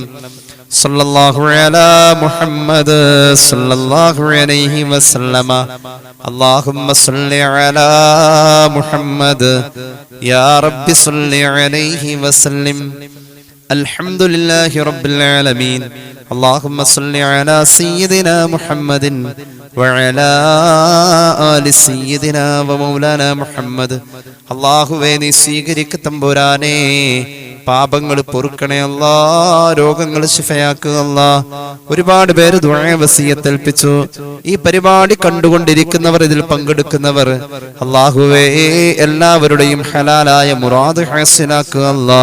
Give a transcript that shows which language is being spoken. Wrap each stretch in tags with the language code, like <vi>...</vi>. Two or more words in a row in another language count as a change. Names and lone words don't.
<ar>صلى الله على محمد صلى الله عليه وسلم. اللهم صل على محمد يا ربي صل عليه وسلم. الحمد لله رب العالمين. اللهم صل على سيدنا محمد وعلى آل سيدنا ومولانا محمد.</ar> <ml>അല്ലാഹുവേ നീ സ്വീകരിക്ക തമ്പുരാനേ. പാപങ്ങൾ പൊറുക്കണേ അല്ലാ, രോഗങ്ങൾ ശിഫയാക്കുക അല്ലാ. ഒരുപാട് പേര് ദുആ വസിയത്ത് ഏൽപ്പിച്ചു. ഈ പരിപാടി കണ്ടുകൊണ്ടിരിക്കുന്നവർ, ഇതിൽ പങ്കെടുക്കുന്നവർ, അല്ലാഹുവേ എല്ലാവരുടെയും ഹലാലായ മുറാദ് ഹാസിലാക്കുക അല്ലാ.</ml>